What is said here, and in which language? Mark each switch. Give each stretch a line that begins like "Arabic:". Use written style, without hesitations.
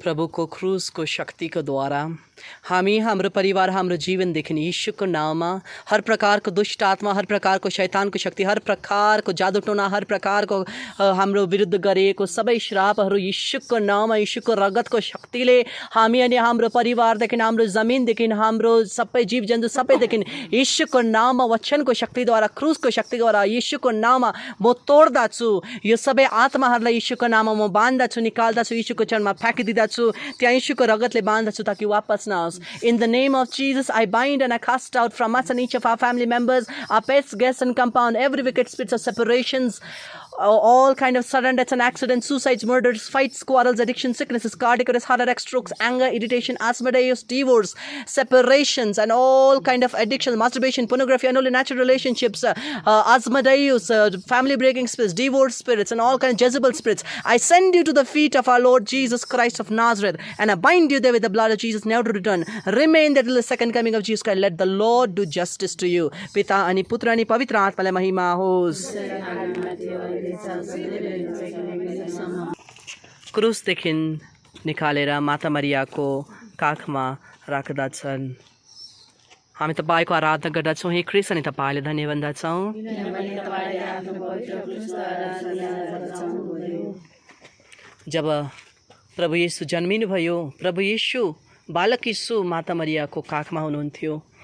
Nepali: प्रभुको क्रुसको शक्तिको द्वारा हामी हाम्रो परिवार हाम्रो जीवनदेखि यीशुको नाममा हर प्रकारको दुष्ट आत्मा, हर प्रकारको शैतानको शक्ति, हर प्रकारको जादु टोना, हर प्रकारको हाम्रो विरुद्ध गरिएको सबै श्रापहरू यीशुको नाममा यीशुको रगतको शक्तिले हामी अनि हाम्रो परिवारदेखि, हाम्रो जमिनदेखि, हाम्रो सबै जीवजन्तु सबैदेखि यीशुको नाममा वचनको शक्तिद्वारा, क्रुसको शक्तिद्वारा यीशुको नाममा म तोड्दछु। यो सबै आत्माहरूलाई यीशुको नाममा म बाँध्दछु, निकाल्दछु, यीशुको चरणमा फ्याँकिदिँदछु, त्यहाँ यीशुको रगतले बाँध्दछु ताकि वापस नहोस्।
English: In the name of Jesus, I bind and I cast out from us and each of our family members, our pets, guests and compound, every wicked spirits of separations, all kind of sudden deaths and accidents, suicides, murders, fights, quarrels, addictions, sicknesses, cardiac arrest, heart attack, strokes, anger, irritation, asthmatis, divorce, separations, and all kind of addictions, masturbation, pornography, unholy natural relationships, asthmatis, family breaking spirits, divorce spirits, and all kind of Jezebel spirits. I send you to the feet of our Lord Jesus Christ of Nazareth, and I bind you there with the blood of Jesus, never to return. Remain there till the second coming of Jesus Christ. Let the Lord do justice to you.
Nepali: पिता अनि पुत्र अनि पवित्र आत्मालाई महिमा होस्। क्रुसदेखि निकालेर माता मरियाको काखमा राख्दछन्। हामी तपाईँको आराधना गर्दछौँ। हे ख्रिस्ट, अनि तपाईँले धन्य भन्दछौँ जब प्रभु येशू जन्मिनुभयो, प्रभु येशू बालक येशू माता मरियाको काखमा हुनुहुन्थ्यो।